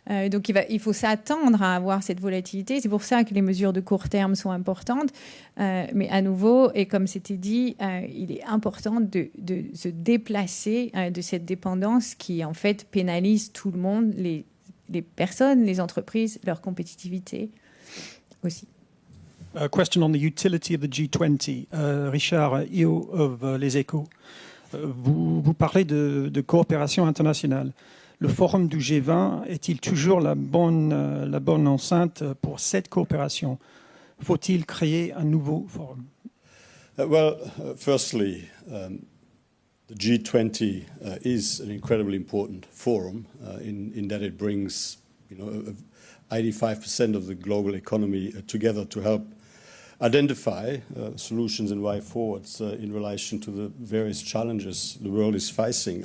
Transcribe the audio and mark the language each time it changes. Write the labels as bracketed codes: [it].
[fr] Donc il faut s'attendre à avoir cette volatilité. C'est pour ça que les mesures de court terme sont importantes. Mais à nouveau, et comme c'était dit, il est important de se déplacer de cette dépendance qui en fait pénalise tout le monde, les personnes, les entreprises, leur compétitivité aussi. [en] A question on the utility of the G20. Richard Io of Les Échos. [fr] Vous parlez de coopération internationale. Le forum du G20 est-il toujours la bonne enceinte pour cette coopération? Faut-il créer un nouveau forum? [en] Firstly, the G20 is an incredibly important forum in that it brings, 85% of the global economy together to help identify solutions and way forwards in relation to the various challenges the world is facing.